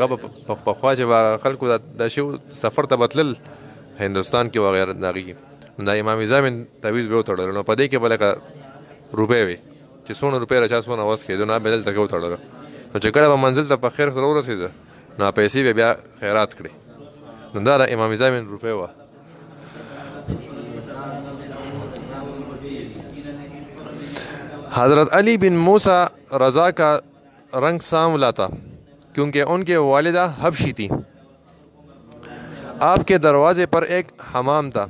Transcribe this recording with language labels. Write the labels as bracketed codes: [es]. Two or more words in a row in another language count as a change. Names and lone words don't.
[ps] به پخوا چې به خلکو دا شی سفر ته به تلل هندوستان کې وغیره د هغې کې دا امام زامن تعویض به یې وتړلو، نو په دې کې به لکه روپۍ وې چې څونه روپۍ را چا څونه وس کېدو نو به دلته کې وتړلو، نو چې کله به منزل ته په خیر سره ورسېده نو پیسې به بیا خیرات کړې، نو دا د امام زامن روپۍ وه. [ur] حضرت علی بن موسیٰ رضا کا رنگ سانولا تھا کیونکہ ان کے والدہ حبشی تھی. آپ کے دروازے پر ایک حمام تھا.